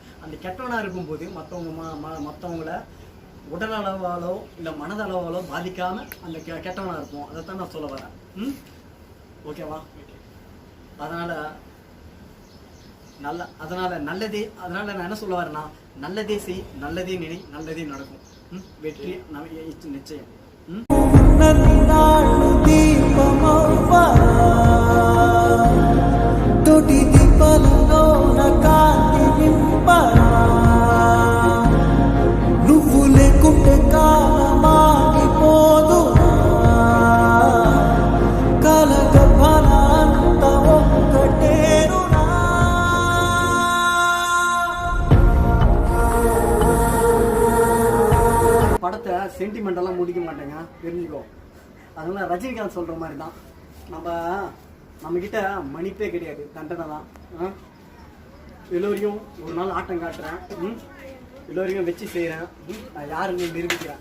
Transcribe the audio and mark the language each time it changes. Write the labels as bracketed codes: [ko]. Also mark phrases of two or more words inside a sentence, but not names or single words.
[ta] அந்த கெட்டவனாக இருக்கும்போது மற்றவங்கள உடல் அளவாலோ இல்லை மனதளவாலோ பாதிக்காமல் அந்த கெட்டவனாக இருப்போம். அதை தான் நான் சொல்ல வரேன். ஓகேவா? அதனால் நல்லதே, அதனால் நான் என்ன சொல்ல வரேன்னா, நல்லதே செய், நல்லதே நினை, நல்லதே நடக்கும். வெற்றி நிச்சயம். [te] తోటి దీపాలలో నా కాంతి నింపరా నువ్వు లేకుంటే కాలమాగిపోదు కాలగర్భాన అంత ఒక్కటేరునా [ta] படத்தை சென்டிமெண்டெல்லாம் முடிக்க மாட்டேங்க, தெரிஞ்சுக்கோ. அதனால ரஜினிகாந்த் சொல்கிற மாதிரி தான், நம்மக்கிட்ட மன்னிப்பே கிடையாது, தண்டனை தான். எல்லோரையும் ஒரு நாள் ஆட்டம் காட்டுறேன், எல்லோரையும் வச்சு செய்கிறேன், நான் யாருன்னு நிரூபிக்கிறேன்.